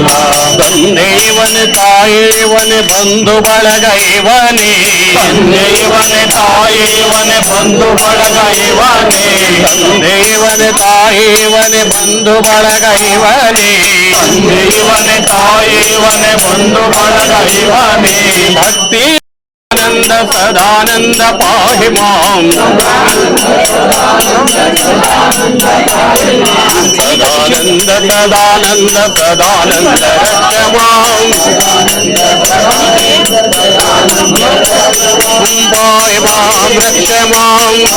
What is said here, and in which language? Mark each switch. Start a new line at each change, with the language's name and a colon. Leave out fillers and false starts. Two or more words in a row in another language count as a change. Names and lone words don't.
Kannada: ತಂದೆ ಇವನೇ ತಾಯಿ ಇವನೇ ಬಂಧು ಬಳಗ ಇವನೇ, ತಂದೆ ಇವನೇ ತಾಯಿ ಇವನೇ ಬಂಧು ಬಳಗ ಇವನೇ, ತಂದೆ ಇವನೇ ತಾಯಿ ಇವನೇ ಬಂಧು ಬಳಗ ಇವನೇ, ತಂದೆ ಇವನೇ ತಾಯಿ ಇವನೇ ಬಂಧು ಬಳಗ ಇವನೇ.
Sanskrit: ಭಕ್ತಿ ಆನಂದ ಸದಾನಂದ ಪಾಹಿ ಮಾಂ, ಸದಾನಂದ ಸದಾನಂದ ಸದಾನಂದ ರಕ್ಷ ಮಾಂ, ಪಾಹಿ ಮಾಂ ರಕ್ಷ ಮಾಂ,